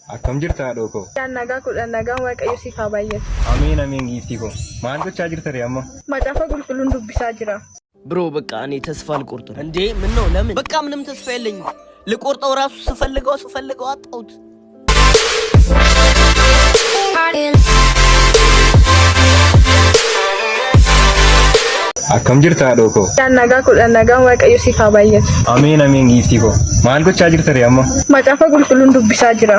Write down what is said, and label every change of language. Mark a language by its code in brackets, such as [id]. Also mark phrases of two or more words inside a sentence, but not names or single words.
[om] Akkam jirta dhoko? Nagaa kudhan nagaan waaqayyo siif haa baay'atu. Amiin amiin giiftii ko. Maal gochaa jirta ree amma? Macaafa qulqulluun dubbisaa jira. [am] ብሮ በቃ እኔ ተስፋ ልቆርጥ ነው እንዴ ምን ነው ለምን በቃ ምንም ተስፋ የለኝም ልቆርጠው ራሱ ስፈልገው አጣውት [om] Akkam jirta dhoko? Nagaa kudhan nagaan waaqayyo siif haa baay'atu. Amiin amiin giiftii ko. Maal gochaa jirta ree amma? Macaafa qulqulluun dubbisaa jira.